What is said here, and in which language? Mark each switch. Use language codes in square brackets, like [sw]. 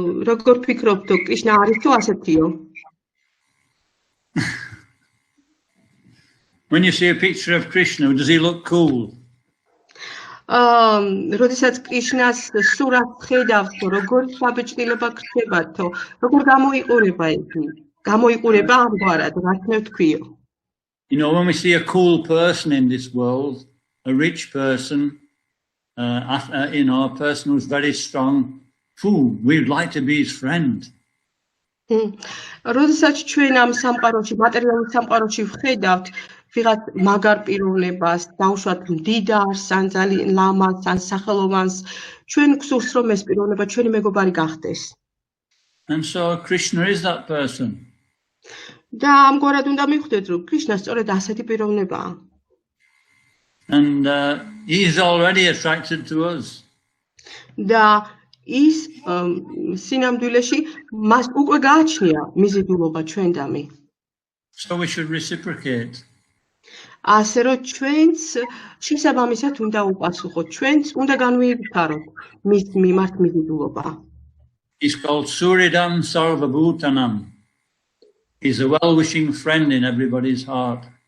[ka] როგორ ფიქრობთ, კრიშნა არის თუ ასეთიო? [en] When you see a picture of Krishna, does he look cool? [ka] როდესაც კრიშნას სურათს ხედავთ, როგორ საბეჭდილება გრჩებათო, როგორ გამოიყურება ის? გამოიყურება ამგვარად, რა თქმა თქვიო. [en] You know, when we see a cool person in this world, a rich person, you know, a person who's very strong, we'd like to be his friend. [ka] როდესაც ჩვენ ამ სამყაროში, მატერიალურ სამყაროში ვხედავთ ვიღაც მაგარ პიროვნებას, დავუშვათ მდიდარს, ან ძალიან ლამაზს, ან სახელოვანს, ჩვენ გვსურს რომ ეს პიროვნება ჩვენი მეგობარი გახდეს. [en] And so Krishna is that person. [ka] და ამგვარად უნდა მივხვდეთ, რომ კრიშნა სწორედ ასეთი პიროვნებაა. [en] And he is already attracted to us. [ka] და ის სინამდვილეში მას უკვე გააჩნია მიზიდულობა ჩვენდამი. [en] So we should reciprocate. [ka] ასე რომ ჩვენც შესაბამისად უნდა უპასუხოთ, ჩვენც უნდა განვივითაროთ მის მიმართ მიზიდულობა. [en] He's called Suridam Sarvabhutanam. He's a well-wishing friend in everybody's heart.